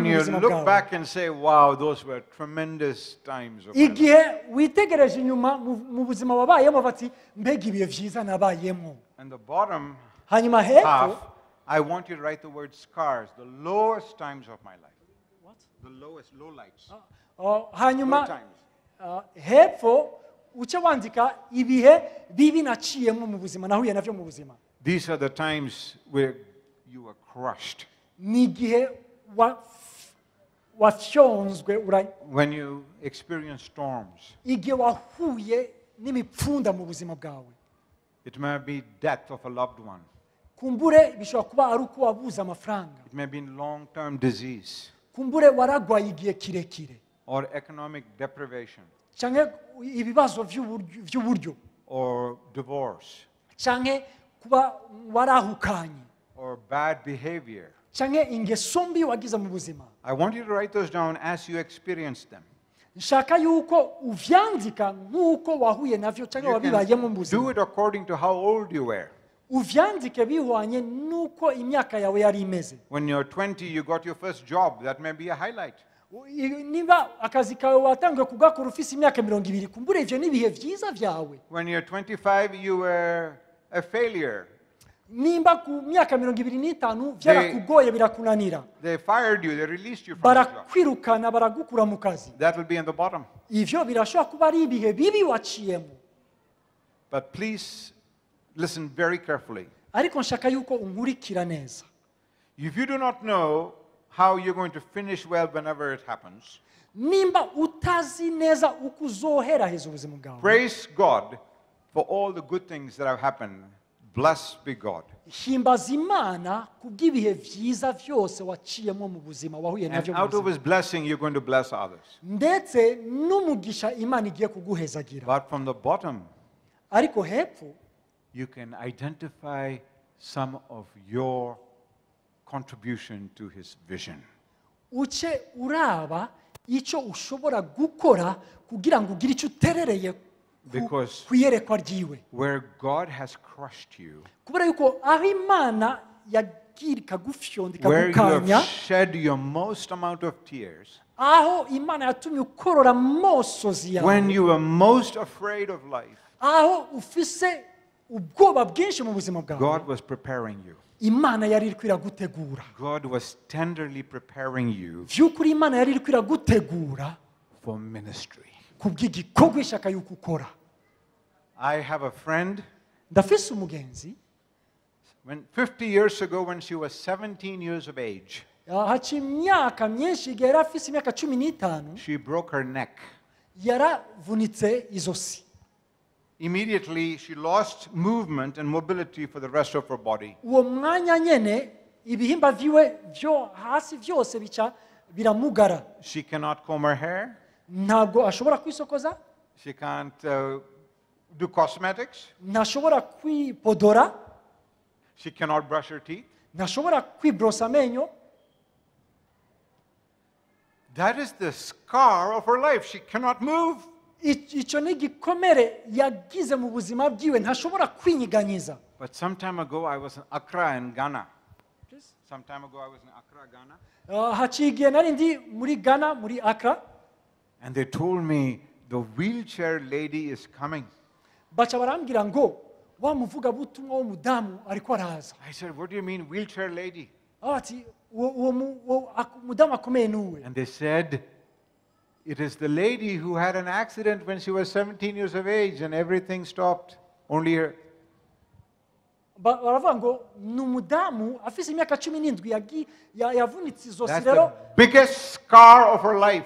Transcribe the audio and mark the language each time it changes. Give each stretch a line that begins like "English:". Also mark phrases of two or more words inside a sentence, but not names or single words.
English: When you
Rundi: buzima
English: look
Rundi: bwawe.
English: back and say, wow, those were tremendous times of my life.
Rundi: igihe witegereje inyuma mu buzima wabayemo bati mbega ibihe vyiza nabayemo.
English: And the bottom
Rundi: hanyuma hepfo
English: half, I want you to write the word scars, the lowest times of my life. The lowest, low lights. Low
Rundi: hanyuma
English: times.
Rundi: hepfo uce wandika ibihe bibi naciyemo mu buzima nahuye navyo mu buzima.
English: These are the times where you were crushed.
Rundi: ni igihe wafyonzwe
English: When you experience storms.
Rundi: igihe wahuye n'imipfunda mu buzima bwawe.
English: It may be death of a loved one.
Rundi: kumbure bishobora kuba ari uko wabuze amafaranga.
English: It may be long-term disease.
Rundi: kumbure waragwaye igihe kirekire.
English: Or economic deprivation.
Rundi: cyangwa ibibazo by'uburyo.
English: Or divorce.
Rundi: cyangwa kuba warahukanye.
English: Or bad behavior.
Rundi: cyangwa ingeso mbi wagize mu buzima.
English: I want you to write those down as you experience them.
Rundi: nshaka yuko uvyandika nk'uko wahuye navyo cyangwa wabibayemo mu
English: Do
Rundi: buzima.
English: it according to how old you were.
Rundi: uvyandike bihwanye n'uko imyaka yawe yari imeze.
English: When you're 20, you got your first job. That may be a highlight.
Rundi: niba akazi kawe watangiye kugakora ufise imyaka 20 kumbure ivyo nibihe vyiza vyawe.
English: When you're 25, you were a failure.
Rundi: nimba ku myaka 25 byarakugoye birakunanira.
English: They fired you, they released you from the job.
Rundi: barakwirukana baragukura mu kazi.
English: That will be in the bottom.
Rundi: ivyo birashobora kuba ari ibihe bibi waciyemo.
English: But please listen very carefully.
Rundi: ariko nshaka yuko unkurikira neza.
English: If you do not know how you're going to finish well whenever it happens,
Rundi: nimba utazi neza uko uzoheraheza ubuzima bwawe,
English: praise God for all the good things that have happened. Blessed be God.
Rundi: himbaza Imana kubw'ibihe vyiza vyose waciyemo mu buzima wahuye
English: And
Rundi: navyo mu
English: out of
Rundi: buzima.
English: His blessing, you're going to bless others.
Rundi: ndetse n'umugisha Imana igiye kuguhezagira.
English: But from the bottom,
Rundi: ariko hepfo
English: you can identify some of your contribution to His vision.
Rundi: uce uraba icyo ushobora gukora kugira ngo ugire icyo uterereye
English: Because
Rundi: kuyerekwa ryiwe.
English: where God has crushed you,
Rundi: kubera yuko aho Imana yagira ikagufyonda
English: where you have
Rundi: ikagukanya,
English: shed your most amount of tears,
Rundi: aho Imana yatumye ukorora amosozi
English: when
Rundi: yawe,
English: you were most afraid of life,
Rundi: aho ufise ubwoba bwinshi mu buzima bwawe,
English: God was preparing you.
Rundi: Imana yari iri kwiragutegura.
English: God was tenderly preparing you
Rundi: vy'ukuri Imana yari iri kwiragutegura
English: for ministry.
Rundi: kubw'igikorwa ishaka yuko ukora.
English: I have a friend,
Rundi: ndafise umugenzi
English: 50 years ago when she was 17 years of age,
Rundi: haca imyaka myinshi igihe yari afise imyaka 15
English: she broke her neck.
Rundi: yaravunitse izosi.
English: immediately she lost movement and mobility for the rest of her body.
Rundi: uwo mwanya nyene ibihimba vyiwe vyo hasi vyose bica biramugara.
English: She cannot comb her hair.
Rundi: Ntabwo ashobora kwisokoza,
English: She can't do cosmetics.
Rundi: ntashobora kwipodora,
English: She cannot brush her teeth.
Rundi: ntashobora kwibrosa amenyo.
English: That is the scar of her life. She cannot move.
Rundi: Icyo ni igikomere yagize mu buzima bwiwe, ntashobora kwinyiganyiza.
English: But some time ago, I was in Accra in Ghana. Some time ago, I was in Accra, Ghana.
Rundi: Haciye igihe nari ndi muri Ghana, muri Accra,
English: And they told me, the wheelchair lady is coming.
Rundi: baca barambwira ngo wa muvugabutumwa w'umudamu ariko araza.
English: I said, what do you mean, wheelchair lady?
Rundi: Ati uwo mudamu akomeye nuwe.
English: And they said, it is the lady who had an accident when she was 17 years of age and everything stopped. Only her.
Rundi: Baravuga ngo ni umudamu afise imyaka 17 yavunitse izosi
English: That's
Rundi: rero
English: the biggest scar of her life.